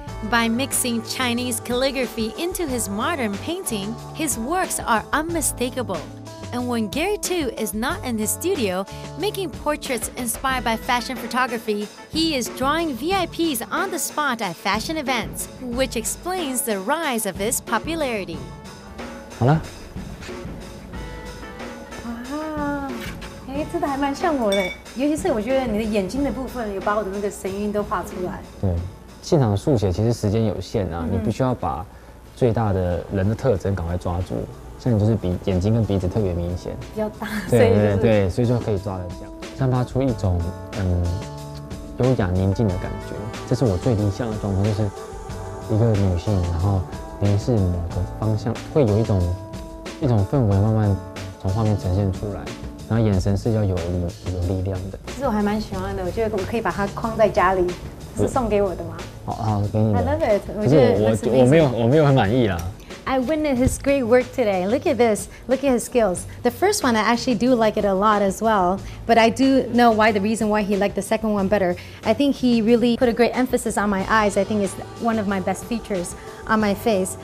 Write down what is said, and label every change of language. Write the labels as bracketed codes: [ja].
[en] By mixing Chinese calligraphy into his modern painting, his works are unmistakable. And when Gary Tu is not in his studio making portraits inspired by fashion photography, he is drawing VIPs on the spot at fashion events, which explains the rise of his popularity. [zh] 好了。哇，真的还蛮像我的，尤其是我觉得你的眼睛的部分有把我的那个神韵都画出来。对，现场速写其实时间有限啊，你必须要把最大的人的特征赶快抓住。像你就是眼睛跟鼻子特别明显，比较大，对，所以就可以抓得像，散发出一种优雅宁静的感觉。这是我最理想的状态，就是一个女性，然后凝视某个方向，会有一种氛围慢慢从画面呈现出来，然后眼神是要有力量的。其实我还蛮喜欢的，我觉得我可以把它框在家里，是送给我的吗？好，给你的。 [en] I love it. [zh] 可是我没有很满意啦。 [en] I witnessed his great work today. Look at this. Look at his skills. The first one, I actually do like it a lot as well, but I do know the reason why he liked the second one better. I think he really put a great emphasis on my eyes. I think it's one of my best features on my face.